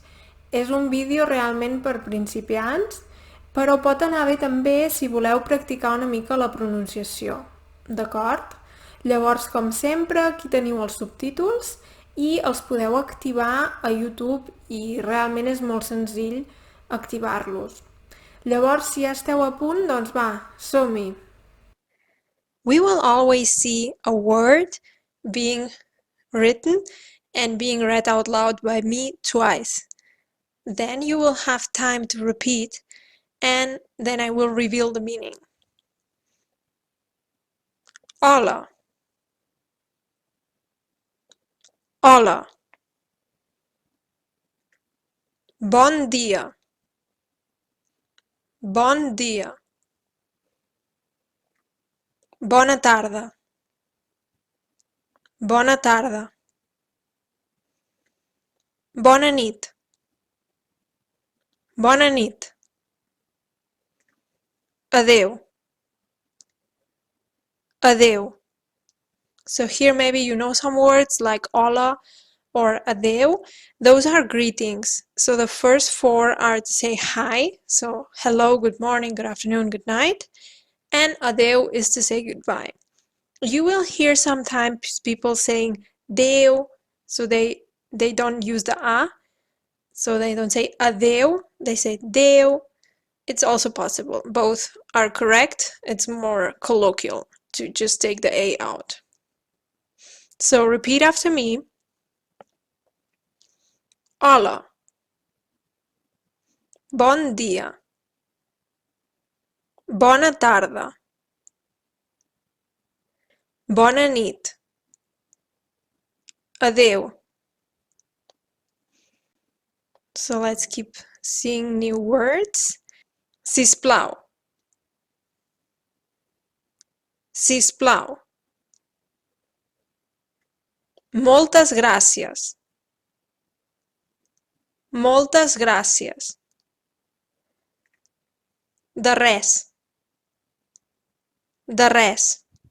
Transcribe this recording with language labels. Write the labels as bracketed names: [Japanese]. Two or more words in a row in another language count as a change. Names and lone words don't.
[Catalan] És un vídeo realment per principiants, però pot anar bé també si voleu practicar una mica la pronunciació, d'acord? Llavors, com sempre, aquí teniu els subtítols i els podeu activar a YouTube i realment és molt senzill activar-los. Llavors, si ja esteu a punt, doncs va, som-hi! [English] We will always see a word being written and being read out loud by me twice. Then you will have time to repeat, and then I will reveal the meaning. [Catalan] Hola. Hola. Bon dia. Bon dia. Bona tarda. Bona tarda. Bona nit. Bona nit. Adeu. Adeu. [English] So here maybe you know some words like hola or adeu. Those are greetings. So the first four are to say hi. So hello, good morning, good afternoon, good night. And adeu is to say goodbye. You will hear sometimes people saying deu, so they don't use the a, so they don't say adeu, they say deu. It's also possible. Both are correct. It's more colloquial to just take the a out. So repeat after me. [Catalan] Hola. Bon dia. Bona tarda. Bona nit. Adeu. [English] So let's keep seeing new words. [Catalan] Sisplau. Sisplau. Moltes gràcies. Moltes gràcies. De res. De res.